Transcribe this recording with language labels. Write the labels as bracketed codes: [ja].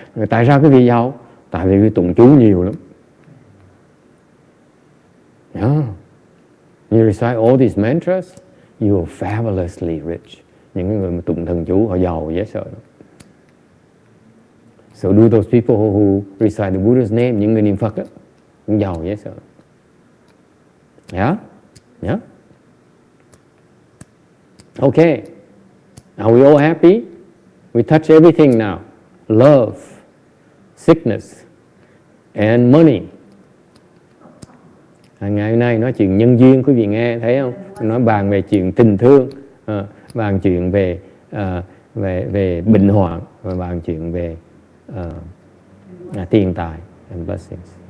[vi] Tại sao quý vị giàu? Tại vì quý tụng chú nhiều lắm. [en] Yeah. You recite all these mantras, you are fabulously rich. [vi] Những người mà tụng thần chú họ giàu dễ sợ. [en] So do those people who recite the Buddha's name, [vi] những người niệm Phật á, cũng giàu dễ sợ. [en] Yeah? Yeah? Okay. Are we all happy? We touch everything now. Love, sickness, and money. [vi] Ngày hôm nay nói chuyện nhân duyên, quý vị nghe thấy không? Nói bàn về chuyện tình thương, bàn chuyện về bệnh hoạn, và bàn chuyện về tiền tài [en] and blessings.